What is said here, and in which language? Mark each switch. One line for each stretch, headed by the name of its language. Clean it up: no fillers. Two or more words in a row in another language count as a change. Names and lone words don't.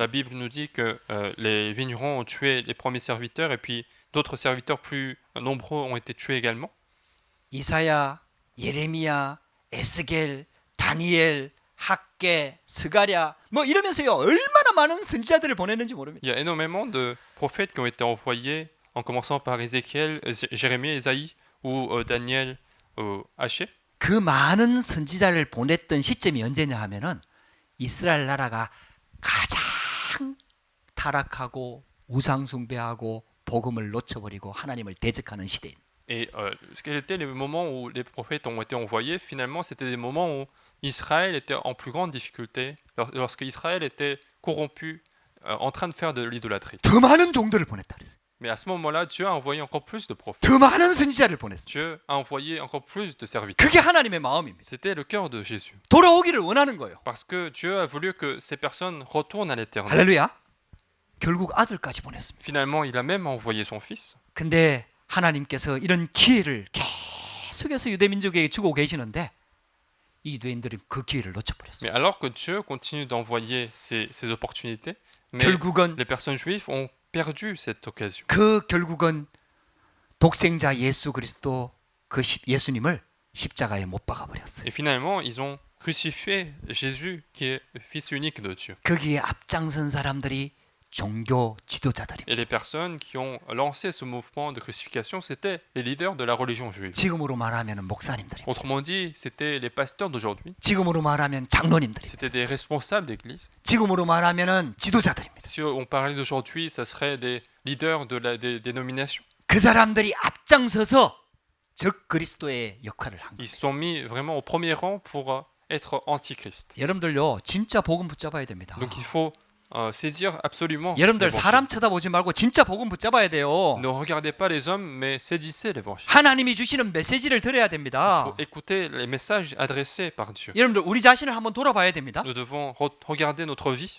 French: La Bible nous dit que les vignerons ont tué les premiers serviteurs et puis d'autres serviteurs plus nombreux ont été tués également.
Korean: 이사야, 예레미야, 에스겔, 다니엘, 학개, 스가랴 뭐 이러면서요 얼마나 많은 선지자들을 보냈는지 모릅니다.
French: Il y a énormément de prophètes qui ont été envoyés, en commençant par Ézéchiel, Jérémie, Ésaïe ou Daniel, Haché.
Korean: 그 많은 선지자를 보냈던 시점이 언제냐 하면은 이스라엘 나라가 가장 타락하고 우상 숭배하고 복음을 놓쳐버리고 하나님을 대적하는 시대인.
French: Et quels étaient les moments où les prophètes ont été envoyés? Finalement, c'était des moments où Israël était en plus grande difficulté, lorsque Israël était corrompu, en train de faire de l'idolâtrie.
Korean: 더 많은 종들을 보냈다 그랬어요.
French: Mais à ce moment-là, Dieu a envoyé encore plus de prophètes.
Korean: 더 많은 선지자를 보냈어요.
French: Dieu a envoyé encore plus de serviteurs.
Korean: 그게 하나님의 마음입니다.
French: C'était le cœur de Jésus.
Korean: 돌아오기를 원하는 거예요.
French: Parce que Dieu a voulu que ces personnes retournent à l'éternel.
Korean: 할렐루야. 결국 아들까지 보냈습니다.
French: Finalement, il a même envoyé son fils.
Korean: 근데 하나님께서 이런 기회를 계속해서 유대민족에게 주고 계시는데 이 유대인들은 그 기회를 놓쳐버렸어요.
French: Mais alors que Dieu continue d'envoyer ces opportunités, mais
Korean: 결국은
French: les personnes juives ont perdu cette occasion.
Korean: 결국은 독생자 예수 그리스도 예수님을 십자가에 못 박아 버렸어요.
French: Et finalement, ils ont crucifié Jésus, qui est le Fils unique de Dieu.
Korean: 거기에 앞장선 사람들이 종교 지도자들입니다.
French: Et les personnes qui ont lancé ce mouvement de crucifixion, c'était les leaders de la religion juive.
Korean: 지금으로 말하면 목사님들입니다.
French: Autrement dit, c'était les pasteurs d'aujourd'hui,
Korean: 지금으로 말하면 장로님들입니다.
French: c'était des responsables d'église.
Korean: 지금으로 말하면 지도자들입니다.
French: Si on parlait d'aujourd'hui, ça serait des leaders des dénominations.
Korean: 그 사람들이 앞장서서 적 그리스도의 역할을 한 거예요.
French: Ils se sont mis vraiment au premier rang pour être antichrist.
Korean: 여러분들요, 진짜 복음 붙잡아야 됩니다.
French: Donc il faut saisir absolument
Korean: 여러분들
French: l'évangile.
Korean: 사람 쳐다보지 말고 진짜 복음 붙잡아야 돼요.
French: Ne regardez pas les hommes, mais saisissez l'évangile.
Korean: 하나님이 주시는 메시지를 들어야 됩니다.
French: Faut écouter les messages adressés par Dieu.
Korean: 여러분들 우리 자신을 한번 돌아봐야 됩니다.
French: Nous devons regarder notre vie.